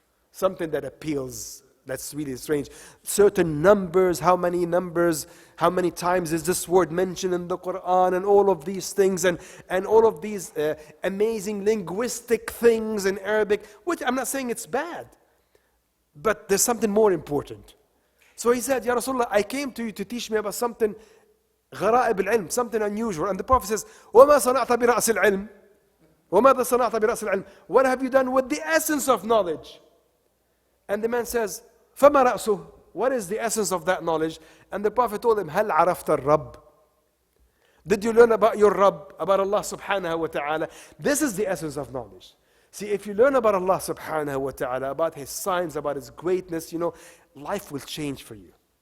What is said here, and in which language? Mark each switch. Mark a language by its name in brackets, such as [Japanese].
[English] Something that appeals, that's really strange. Certain numbers, how many times is this word mentioned in the Qur'an, and all of these things, and all of these amazing linguistic things in Arabic, which I'm not saying it's bad, but there's something more important. So he said, Ya Rasulullah, I came to you to teach me about something [Arabic] غرائب العلم, [English] something unusual. And the Prophet says, [Arabic] وَمَا صَنَعْتَ بِرَأْسِ الْعِلْمِ وَمَاذَا صَنَعْتَ بِرَأْسِ الْعِلْمِ. [English] What have you done with the essence of knowledge? And the man says, [Arabic] فَمَا رَأْسُهُ. [English] What is the essence of that knowledge? And the Prophet told him, [Arabic] هَلْ عَرَفْتَ الرَّبِّ. [English] Did you learn about your Rabb, about Allah subhanahu wa ta'ala? This is the essence of knowledge. See, if you learn about Allah subhanahu wa ta'ala, about His signs, about His greatness, you know, life will change for you.